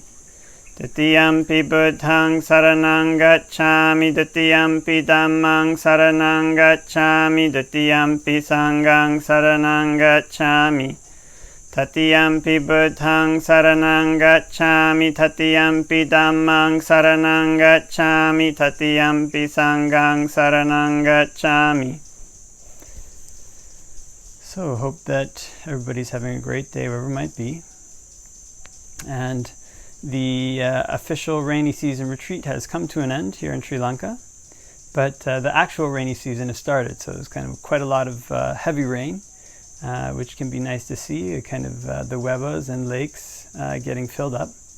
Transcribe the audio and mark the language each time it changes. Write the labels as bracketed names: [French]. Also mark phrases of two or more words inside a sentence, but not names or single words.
[Pali] Tatiyampi Buddhaṃ saraṇaṃ gacchāmi, Tatiyampi Dhammāṃ saraṇaṃ gacchāmi, Tatiyampi Saṅghāṃ saraṇaṃ gacchāmi. Tatiyampi Buddhaṃ saraṇaṃ gacchāmi, Tatiyampi Dhammāṃ saraṇaṃ gacchāmi, Tatiyampi Saṅghāṃ saraṇaṃ gacchāmi. [English] So hope that everybody's having a great day wherever it might be. And the official rainy season retreat has come to an end here in Sri Lanka. But the actual rainy season has started, so there's kind of quite a lot of heavy rain, which can be nice to see, kind of the webas and lakes getting filled up.